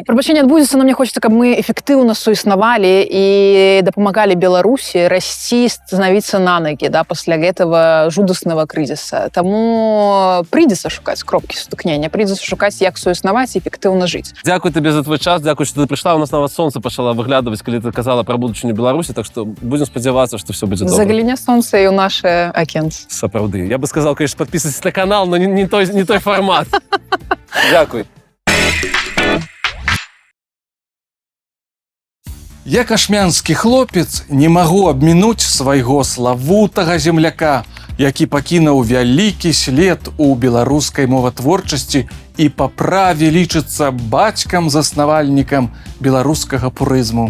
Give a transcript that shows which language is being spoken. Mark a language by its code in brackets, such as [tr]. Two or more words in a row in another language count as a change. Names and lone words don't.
[be] Прабачэнне адбудзецца, [ru] но мне хочется, [be] каб мы эфектыўна суіснавалі і дапамагалі Беларусі расці, становіцца на ноги, да, пасля гэтага жудасного крызіса. Таму прыйдзецца шукаць кропкі сутыкнення, прыйдзецца шукаць, як суіснаваць і эфектыўна жыць. Дзякуй табе за твой час, дзякуй, што ты прыйшла. У нас нават сонца пачала выглядаваць, калі ты казала пра будучыню Беларусі, так што будем спадзявацца, што все будзе добра. Загляне сонца і ў наше акенце. Сапраўды. [ru] Я бы сказал, конечно, подписывайтесь на канал, но не той формат. [be] Дякуй. Я кашмянскі хлопец не магу абмінуць свайго славутага земляка, які пакінуў вялікі след у беларускай моватворчасці і па праве лічыцца бацькам-заснавальнікам беларускага пурызму.